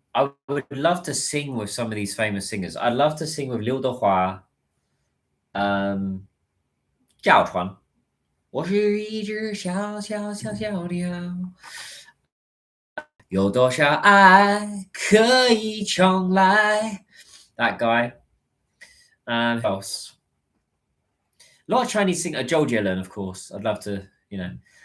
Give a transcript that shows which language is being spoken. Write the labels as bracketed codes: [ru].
[en] I would love to sing with some of these famous singers. I'd love to sing with Liu Dehua, 赵传。 [zh] 我是一只小鸟，有多少爱可以重来？ [en] That guy. Who else? A lot of Chinese singer, Zhou Jielan, of course. I'd love to, you know.